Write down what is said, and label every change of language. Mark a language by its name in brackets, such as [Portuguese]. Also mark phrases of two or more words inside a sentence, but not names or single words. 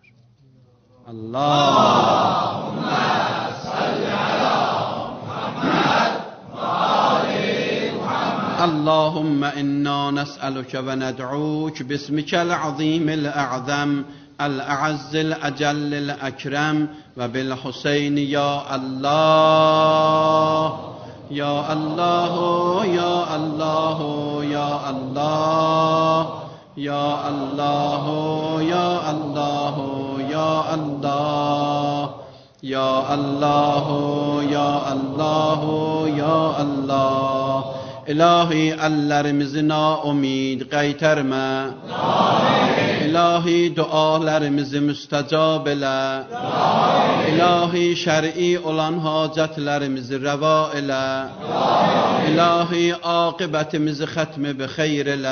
[Arabic] اللهم صل على محمد وآل محمد. اللهم إنا نسألك وندعوك باسمك العظيم الأعظم الأعز الأجل الأكرم وبالحسين يا الله. يا الله، يا الله، يا الله. يا الله، يا الله، يا الله. يا الله، يا الله، يا الله. [Azerbaijani] İlahi əllərimizi naumid qaytarma. İlahi dualarımızı müstəcab elə. İlahi şər'i olan hacətlərimizi rəva elə. İlahi aqibətimizi xətmi bi xeyr elə.